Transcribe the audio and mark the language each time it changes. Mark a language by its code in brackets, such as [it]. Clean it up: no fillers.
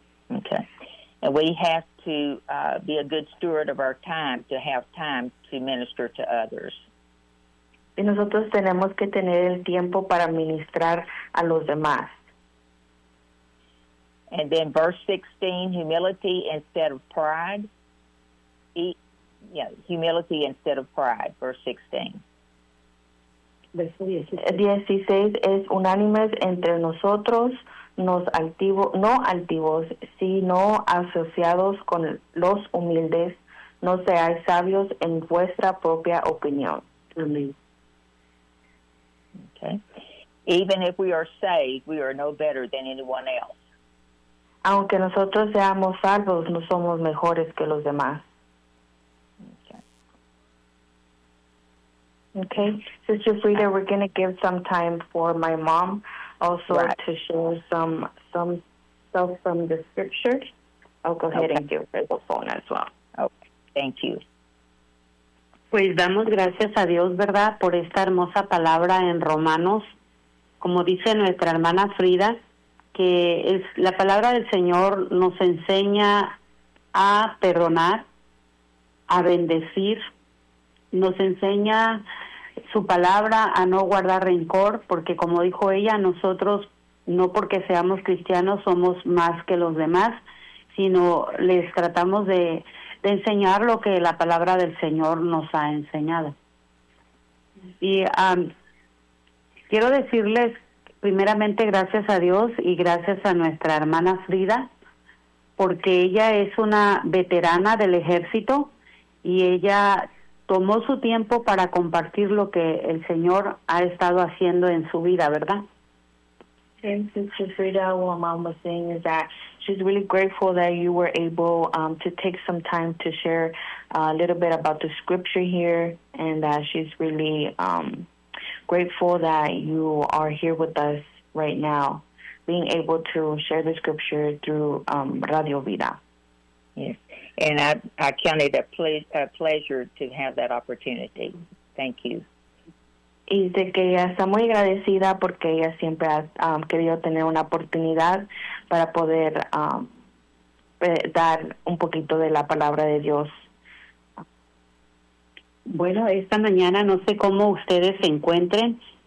[en] Okay, and we have to be a good steward of our time to have time to minister to others. [es] Y nosotros tenemos que tener el tiempo para ministrar a los demás. [en] And then verse 16, humility instead of pride. Humility instead of pride, verse 16. [es] Verso 16 es unánimes entre nosotros. No altivos, sino asociados con los humildes. No seáis sabios en vuestra propia opinión. Amén. [en] Okay. Even if we are saved, we are no better than anyone else. [es] Aunque nosotros seamos salvos, no somos mejores que los demás. [en] Okay. Okay. Sister Frieda, we're going to give some time for my mom. Also, right, to show some stuff from the scripture. I'll go ahead and give her the phone as well. Okay. Thank you. [es] Pues damos gracias a Dios, ¿verdad?, por esta hermosa palabra en Romanos. Como dice nuestra hermana Frida, que es la palabra del Señor nos enseña a perdonar, a bendecir, nos enseña su palabra a no guardar rencor, porque como dijo ella, nosotros no porque seamos cristianos somos más que los demás, sino les tratamos de enseñar lo que la palabra del Señor nos ha enseñado. Y quiero decirles primeramente gracias a Dios y gracias a nuestra hermana Frida, porque ella es una veterana del ejército y ella tomó su tiempo para compartir lo que el Señor ha estado haciendo en su vida, ¿verdad? [en] And Sister Frida, what Mom was saying is that she's really grateful that you were able to take some time to share a little bit about the scripture here, and that she's really grateful that you are here with us right now, being able to share the scripture through Radio Vida. Yes, and I count it a pleasure to have that opportunity. Thank you. [es] Y de que ella está muy agradecida porque ella siempre ha querido tener una oportunidad para poder dar un poquito de la palabra de Dios. Bueno, esta mañana no sé cómo ustedes se encuentren.